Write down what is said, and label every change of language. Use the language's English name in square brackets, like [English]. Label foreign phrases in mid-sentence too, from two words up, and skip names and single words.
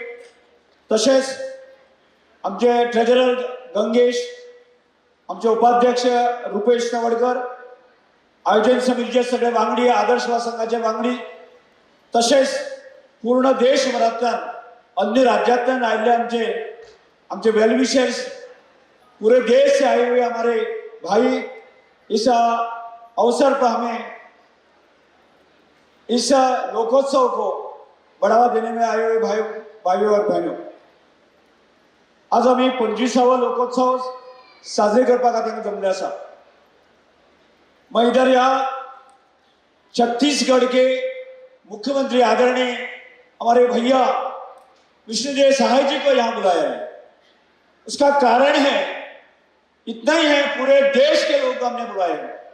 [Konkani] तसेच आमचे ट्रेजरर गंगेश, आमचे उपाध्यक्ष रुपेश नवडकर, आयोजन समितीचे सगळे वांगडी, आदर्शवाद संघाचे वांगडी, तसेच पूर्ण देशभरातल्यान अन्य राज्यातल्यान आयिल्ले आमचे वेलविशर्स, [Hindi] पूरे देश से आए हुए हमारे भाई, इस अवसर पर हमें इस लोकोत्सव को बढ़ावा देने में आए हुए भाइयों और बहनों, [Konkani] आज आम्ही 25वां लोकोत्सव साजरे करपा खातीर जमले आसा. [Hindi] मैं इधर यहाँ छत्तीसगढ़ के मुख्यमंत्री आदरणीय हमारे भैया विष्णुदेव सहाय जी को यहाँ बुलाया है. उसका कारण है, इतना ही है, पूरे देश के लोग हमने बुलाए हैं.